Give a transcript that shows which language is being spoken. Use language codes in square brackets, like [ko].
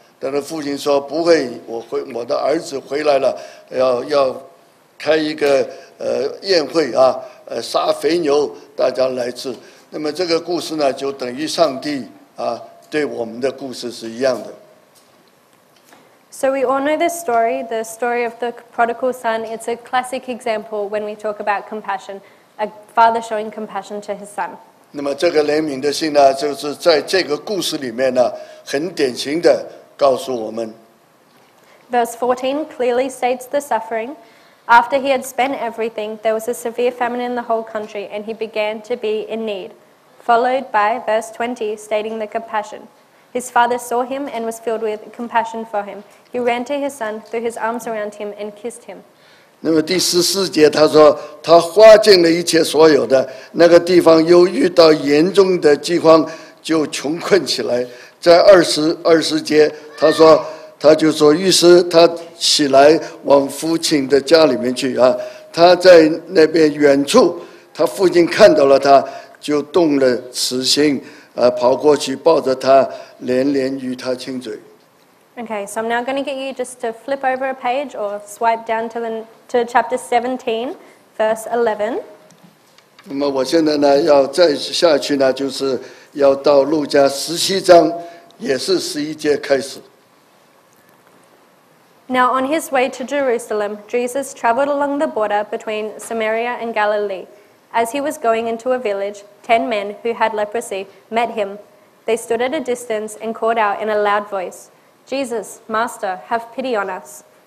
[zh] 但是父亲说不会，我的儿子回来了，要开一个宴会啊，杀肥牛，大家来吃。那么这个故事呢，就等于上帝啊对我们的故事是一样的。 [en] So we all know this story, the story of the prodigal son. It's a classic example when we talk about compassion, a father showing compassion to his son. [zh] 那么这个怜悯的心呢，就是在这个故事里面呢，很典型的告诉我们。 [en] Verse 14 clearly states the suffering. After he had spent everything, there was a severe famine in the whole country, and he began to be in need. Followed by verse 20 stating the compassion. His father saw him and was filled with compassion for him. He ran to his son, threw his arms around him, and kissed him. [zh] 那么第14节他说，他花尽了一切所有的，那个地方又遇到严重的饥荒，就穷困起来。在20节他就说，于是他起来往父亲的家里面去啊。他在那边远处，他父亲看到了他，就动了慈心，跑过去抱着他，连连与他亲嘴。 [en] Okay, so I'm now going to get you just to flip over a page or swipe down to chapter 17, verse 11. [zh] 那么我现在呢，要再下去呢，就是要到路加17章，也是11节开始。 [en] Now on his way to Jerusalem, Jesus traveled along the border between Samaria and Galilee. As he was going into a village, 10 men who had leprosy met him. They stood at a distance and called out in a loud voice, Jesus, Master, have pity on us.